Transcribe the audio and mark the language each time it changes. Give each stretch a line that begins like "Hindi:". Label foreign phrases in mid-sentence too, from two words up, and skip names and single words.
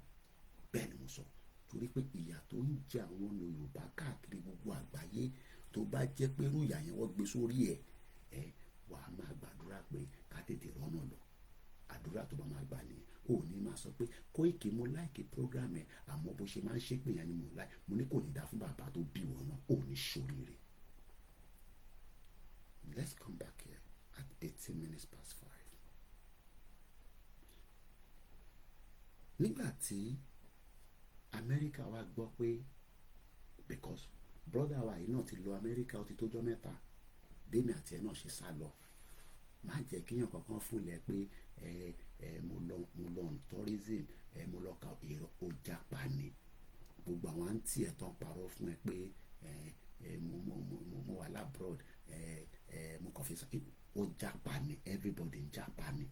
Yoruba: Bẹ́ẹ̀ ni mo sọ, torí pé ìyà tó ń jẹ àwọn Yorùbá káàkiri gbogbo àgbáyé, tó bá jẹ́ pé irú ìyà yẹn wọ́n gbé sórí ẹ̀ wàá máa gbàdúrà pé ká tètè rọ́nà lọ. Àdúrà tó bá máa gbà nìyẹn. Ò ní máa sọ pé Koiki mo láìkì program ẹ̀ àmọ́ bó ṣe máa ń ṣépè yẹn ni mo láì, mo ní kò ní dá fún bàbá tó bí wọn náà, ò ní ṣoríire.
English: Let's come back here at 18 minutes past 5.
Yoruba: Nígbà tí Amẹ́ríkà wa gbọ́ pé,
English: because brother
Yoruba: wa yìí náà ti lọ Amẹ́ríkà ó ti tójọ́ mẹ́ta, bẹ́ẹ̀ni àti ẹ̀ náà ṣe sá lọ. Má jẹ́ kíyàn kankan fúnlẹ̀ pé mo lọ
English: on tourism,
Yoruba: mo lọ ka èrò ó japa ni. Gbogbo àwọn àǹtí ẹ̀ tán parọ́ fún ẹ pé mo wà labroad, mo kàn fi sọ ó japa ni, everybody ń japa ni.